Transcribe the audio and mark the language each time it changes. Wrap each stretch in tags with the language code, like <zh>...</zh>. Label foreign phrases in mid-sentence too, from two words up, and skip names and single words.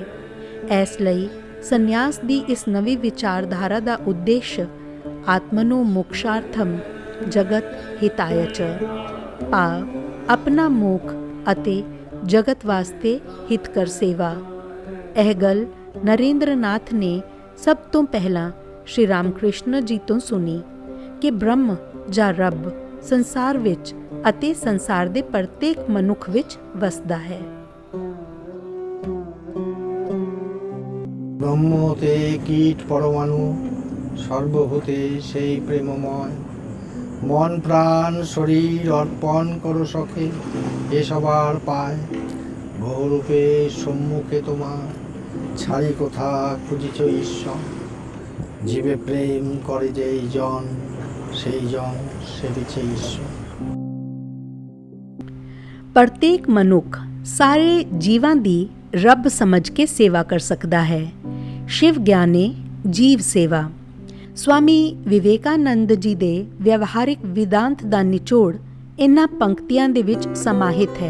<pa>ਇਸ ਲਈ ਸੰਨਿਆਸ ਦੀ ਇਸ ਨਵੀਂ ਵਿਚਾਰਧਾਰਾ ਦਾ ਉਦੇਸ਼</pa> <sa>आत्मनो मोक्षार्थम् जगत् हिताय च,</sa> <pa>ਭਾਵ ਆਪਣਾ ਮੋਖ ਅਤੇ ਜਗਤ ਵਾਸਤੇ ਹਿਤਕਰ ਸੇਵਾ। ਇਹ ਗੱਲ ਨਰਿੰਦਰ ਨਾਥ ਨੇ ਸਭ ਤੋਂ ਪਹਿਲਾਂ ਸ਼੍ਰੀ ਰਾਮਕ੍ਰਿਸ਼ਨ ਜੀ ਤੋਂ ਸੁਣੀ ਕਿ ਬ੍ਰਹਮ ਜਾਂ ਰੱਬ ਸੰਸਾਰ ਵਿੱਚ ਅਤੇ ਸੰਸਾਰ ਦੇ ਪ੍ਰਤੇਕ ਮਨੁੱਖ ਵਿੱਚ ਵਸਦਾ ਹੈ।</pa> <bn>ব্রহ্মতে কীট পরমাণু সর্বভূতে সেই প্রেমময়, মন প্রাণ শরীর অর্পণ করো সখে এ সবার পায়। বহুরূপে সম্মুখে তোমার ছাড়ি কোথা খুঁজিছ ঈশ্বর, জীবে প্রেম করে যেই জন সেই জন সেবিছে ঈশ্বর।</bn> <pa>ਪ੍ਰਤੇਕ ਮਨੁੱਖ ਸਾਰੇ ਜੀਵਾਂ ਦੀ ਰੱਬ ਸਮਝ ਕੇ ਸੇਵਾ ਕਰ ਸਕਦਾ ਹੈ। ਸ਼ਿਵ ਗਿਆਨੀ ਜੀਵ ਸੇਵਾ। ਸਵਾਮੀ ਵਿਵੇਕਾਨੰਦ ਜੀ ਦੇ ਵਿਵਹਾਰਿਕ ਵਿਦਾਂਤ ਦਾ ਨਿਚੋੜ ਇਨ੍ਹਾਂ ਪੰਕਤੀਆਂ ਦੇ ਵਿੱਚ ਸਮਾਹਿਤ ਹੈ।</pa>